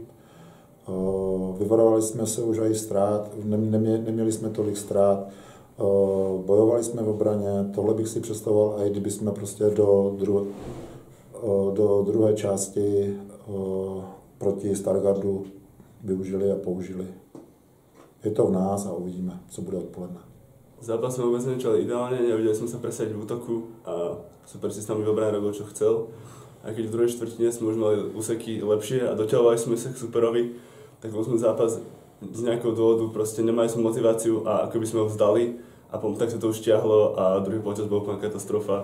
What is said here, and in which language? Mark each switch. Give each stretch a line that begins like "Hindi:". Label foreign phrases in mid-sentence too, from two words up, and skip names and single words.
Czech: Vyvarovali jsme se už i ztrát, neměli jsme tolik ztrát, bojovali jsme v obraně, tohle bych si představoval, i kdyby jsme prostě do druhé části proti Stargardu využili a použili. Je to v nás a uvidíme, co bude odpoledne.
Slovak: Zápas sme vôbec nezačali ideálne, nevedeli sme sa presadiť v útoku a super systém v obrane robil, čo chcel. A keď v druhej štvrtine sme už mali úseky lepšie a doťahovali sme sa k superovi, tak bol sme zápas z nejakého dôvodu, proste nemali sme motiváciu a ako by sme ho vzdali a tak sa to už ťahlo a druhý polčas bol úplná katastrofa.